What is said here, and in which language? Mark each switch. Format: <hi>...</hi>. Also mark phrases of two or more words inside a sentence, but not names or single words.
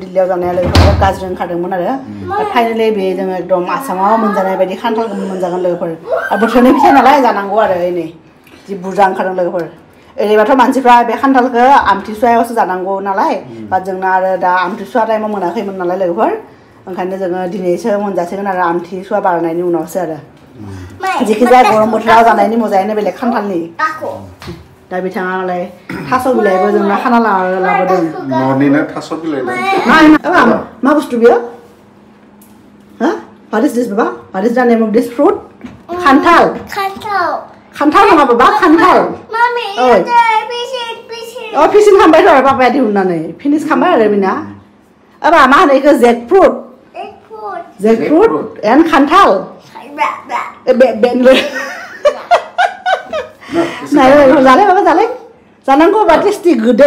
<brx>दिल्लीयाव जानाया लोगोफोर गाज्रि ओंखारदोंमोन आरो फाइनालि बे जोङो एकदम आसामाव मोनजानाय बायदि खान्थाल गोमोन मोनजागोन लोगोफोर आरो बोथोरनि फिथाइ नालाय जानांगौ आरो नै जि बुरजा ओंखारदों लोगोफोर ओरैबाथ' मानसिफ्रा बे खान्थालखौ आमथिसुवायावसो जानांगौ नालाय बा जोंना आरो दा आमथिसुवा टाइमाव मोनाखैमोन नालाय लोगोफोर ओंखायनो जोङो दिनैसो मोनजासिगोन आरो आमथिसुवा बारनायनि उनावसो आरो जिखिजाया गरम बोथोराव जानायनि मजायानो बेलेग खान्थालनि दा बिथाङालाय थास' बिलाइबो जोंना खाना लाबोदों न'निनो थास' बिलाइ मा बुस्थु बियो हा</brx> <en>what is this baba what is the name of this fruit</en> <brx>khanthal नङा बाबा खान्थाल फिसिं खालामबाय र' बाबाया दिहुननानै फिनिश खालामबाय आरो बिना मा होनो बेखौ</brx> <en>jackfruit and</en> <brx>खान्थाल जालाय बाबा जालाय जानांगौ बा टेस्टि गोदै</brx>